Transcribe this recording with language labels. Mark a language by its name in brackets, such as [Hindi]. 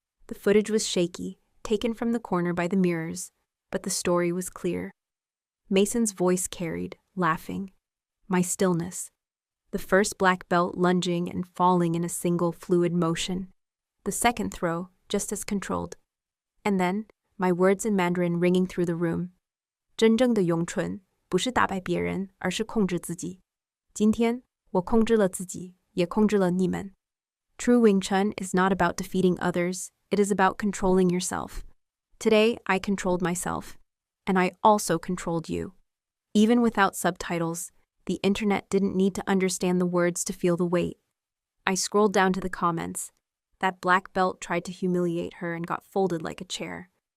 [English] The footage was shaky, taken from the corner by the mirrors, but the story was clear. Mason's voice carried, laughing. My stillness. The first black belt lunging and falling in a single fluid motion. The second throw, just as controlled. And then, my words in Mandarin ringing through the room. [Chinese] 真正的咏春不是打败别人，而是控制自己。今天，我控制了自己，也控制了你们。 [English] True Wing Chun is not about defeating others, it is about controlling yourself. Today, I controlled myself. And I also controlled you. Even without subtitles, the internet didn't need to understand the words to feel the weight. I scrolled down to the comments. That black belt tried to humiliate her and got folded like a chair.